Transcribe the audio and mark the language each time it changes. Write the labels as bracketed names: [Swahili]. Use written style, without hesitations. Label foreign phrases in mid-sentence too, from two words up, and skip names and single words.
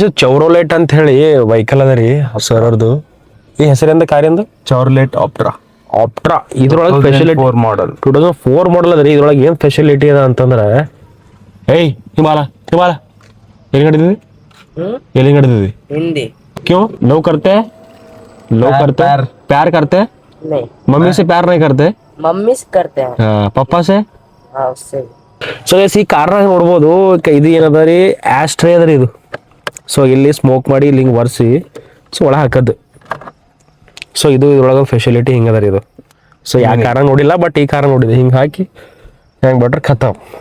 [Kannada] ಚೌರೋಲೇಟ್ ಅಂತ ಹೇಳಿ ವೆಹಿಕಲ್ ಅದ ರೀ ಸರ್ದು. ಈ ಹೆಸರಿಂದ ಕಾರ್ಯಂದು ಚೌರ್ಲೆಟ್ ಆಪ್ಟ್ರಾ. ಇದ್ರೊಳಗೆ ಫೆಸಿಲಿಟಿ ಮಾಡಲ್ 2004 ಮಾಡಲ್ ಅದ ರೀ. ಇದ್ರೊಳಗೆ ಏನ್ ಫೆಸಿಲಿಟಿ ಅದ ಅಂತಂದ್ರೆ, ಏಯ್ ಹಿಮಾಲ ಎಲ್ಲಿ ನಡೆದಿದ್ವಿ [Hindi] हिंदी क्यों? लव करते प्यार करते नहीं, मम्मी से प्यार नहीं करते? मम्मी से करते हैं। पप्पा से. हाँ उससे [Kannada] ಸೊ ಈ ಕಾರ್ನಾಗ ನೋಡ್ಬೋದು, ಇದು ಏನದ ರೀ, ಆಸ್ಟ್ರೇ ಅದ ರೀ ಇದು. ಸೊ ಇಲ್ಲಿ ಸ್ಮೋಕ್ ಮಾಡಿ ಇಲ್ಲಿ ಹಿಂಗೆ ಒರೆಸಿ ಸೊ ಒಳಗೆ ಹಾಕದ್ದು. ಸೊ ಇದು ಇದ್ರೊಳಗೆ ಫೆಸಿಲಿಟಿ ಹಿಂಗೆ ಅದ ರೀ ಇದು. ಸೊ ಯಾವ ಕಾರ ನೋಡಿಲ್ಲ, ಬಟ್ ಈ ಕಾರ ನೋಡಿದೆ. ಹಿಂಗೆ ಹಾಕಿ ಹೆಂಗೆ ಬಿಟ್ರೆ ಖತಮ್.